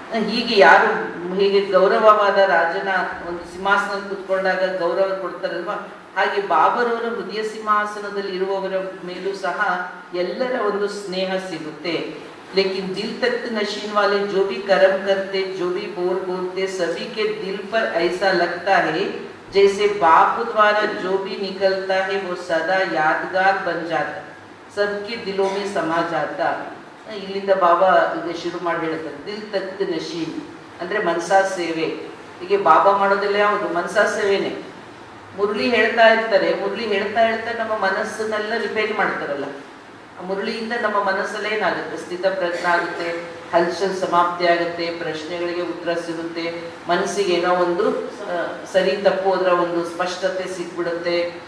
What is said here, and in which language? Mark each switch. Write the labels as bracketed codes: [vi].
[kn] ಹೀಗೆ ಯಾರು ಹೀಗೆ ಗೌರವವಾದ ರಾಜನ ಒಂದು ಸಿಂಹಾಸನ ಕೂತ್ಕೊಂಡಾಗ ಗೌರವ ಕೊಡ್ತಾರಲ್ವಾ, ಹಾಗೆ ಬಾಬರವರ ಹೃದಯ ಸಿಂಹಾಸನದಲ್ಲಿ ಇರುವವರ ಮೇಲೂ ಸಹ ಎಲ್ಲರ ಒಂದು ಸ್ನೇಹ ಸಿಗುತ್ತೆ. [hi] लेकिन दिल तख्त नशीन वाले जो भी कर्म करते, जो भी बोलते, सभी के दिल पर ऐसा लगता है जैसे बाप द्वारा जो भी निकलता है वो सदा यादगार बन जाता, सबके दिलों में समा जाता. [kn] ಇಲ್ಲಿಂದ ಬಾಬಾ ಈಗ ಶುರು ಮಾಡಿ ಹೇಳ್ತಾರೆ, ದಿಲ್ ತಖ್ತ್ ನಶೀನ್ ಅಂದ್ರೆ ಮನಸಾ ಸೇವೆ. ಹೀಗೆ ಬಾಬಾ ಮಾಡೋದಿಲ್ಲ ಯಾವುದು, ಮನಸಾ ಸೇವೆನೆ. ಮುರಳಿ ಹೇಳ್ತಾ ಇರ್ತಾರೆ, ಮುರಳಿ ಹೇಳ್ತಾ ನಮ್ಮ ಮನಸ್ಸನ್ನೆಲ್ಲ ರಿಪೇರಿ ಮಾಡ್ತಾರಲ್ಲ. ಮುರಳಿಯಿಂದ ನಮ್ಮ ಮನಸ್ಸಲ್ಲಿ ಏನಾಗುತ್ತೆ, ಸ್ಥಿತ ಪ್ರಜ್ಞ ಆಗುತ್ತೆ, ಹಲ್ಚಲ್ ಸಮಾಪ್ತಿ ಆಗುತ್ತೆ, ಪ್ರಶ್ನೆಗಳಿಗೆ ಉತ್ತರ ಸಿಗುತ್ತೆ, ಮನಸ್ಸಿಗೆ ಏನೋ ಒಂದು ಸರಿ ತಪ್ಪು ಅದರ ಒಂದು ಸ್ಪಷ್ಟತೆ ಸಿಕ್ಬಿಡುತ್ತೆ.